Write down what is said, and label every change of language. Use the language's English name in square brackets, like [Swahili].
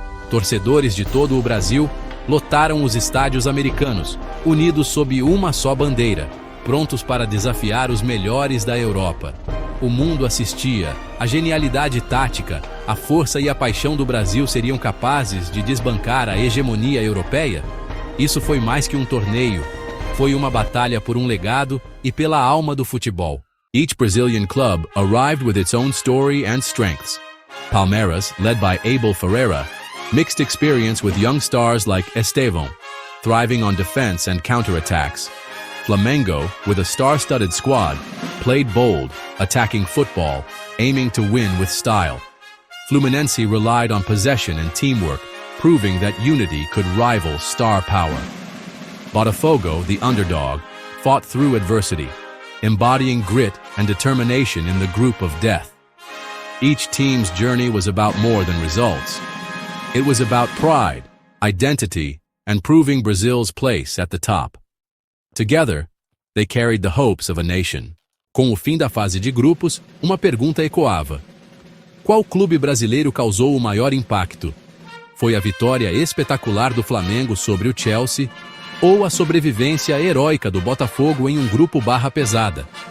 [Portuguese] Torcedores de todo o Brasil lotaram os estádios americanos, unidos sob uma só bandeira, prontos para desafiar os melhores da Europa. O mundo assistia, a genialidade tática, a força e a paixão do Brasil seriam capazes de desbancar a hegemonia europeia? Isso foi mais que um torneio, foi uma batalha por um legado e pela alma do futebol. [English] Each Brazilian club arrived with its own story and strengths. Palmeiras, led by Abel Ferreira, mixed experience with young stars like Estevão, thriving on defense and counterattacks. Flamengo, with a star-studded squad, played bold, attacking football, aiming to win with style. Fluminense relied on possession and teamwork, proving that unity could rival star power. Botafogo, the underdog, fought through adversity, embodying grit and determination in the group of death. Each team's journey was about more than results. It was about pride, identity, and proving Brazil's place at the top. Together, they carried the hopes of a nation. [Portuguese] Com o fim da fase de grupos, uma pergunta ecoava. Qual clube brasileiro causou o maior impacto? Foi a vitória espetacular do Flamengo sobre o Chelsea ou a sobrevivência heróica do Botafogo em um grupo barra pesada?